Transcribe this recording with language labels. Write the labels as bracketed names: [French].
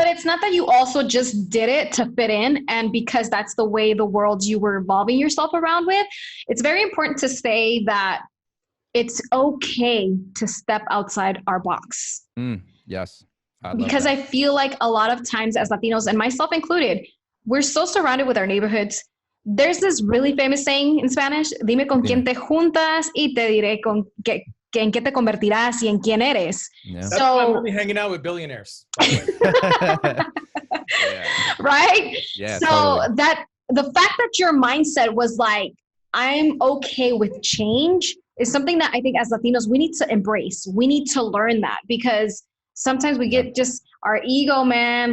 [English] But it's not that you also just did it to fit in and because that's the way the world you were evolving yourself around with. It's very important to say that it's okay to step outside our box. Yes. Because I feel like a lot of times as Latinos, and myself included, we're so surrounded with our neighborhoods. There's this really famous saying in Spanish, [Spanish] dime con quién te juntas y te diré con qué, en qué te convertirás y en quién eres. [English] Yeah. That's why I'm only hanging out with billionaires. Yeah. Right? Yeah. So Totally. that the fact that your mindset was like, I'm okay with change is something that I think as Latinos, we need to embrace. We need to learn that because sometimes we get just our ego, man.